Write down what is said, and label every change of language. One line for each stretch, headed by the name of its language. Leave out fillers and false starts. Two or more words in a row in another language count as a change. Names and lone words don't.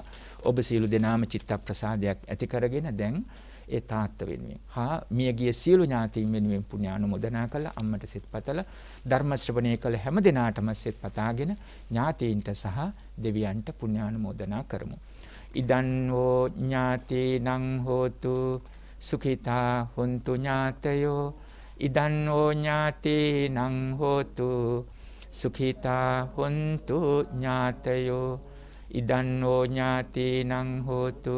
Sinhala: ඔබ සියලු දෙනාම චිත්ත ප්‍රසාදයක් ඇති කරගෙන දැන් ඒ තාත්ත වෙනුවෙන් හා මියගිය සියලු ඥාතීන් වෙනුවෙන් පුණ්‍යානුමෝදනා කළ අම්මට සිත පතලා ධර්ම ශ්‍රවණය කළ හැම දිනාටම සිත පතාගෙන ඥාතීන්ට සහ දෙවියන්ට පුණ්‍යානුමෝදනා කරමු.
Pali: ඉදන් වූ ඥාතීනං හෝතු සුඛිතා හොන්තු ඥාතයෝ ඉදන් වූ ඥාතීනං හෝතු සුඛිතා හොන්තු ඥාතයෝ ඉදන්නෝ ඥාතිනං හෝතු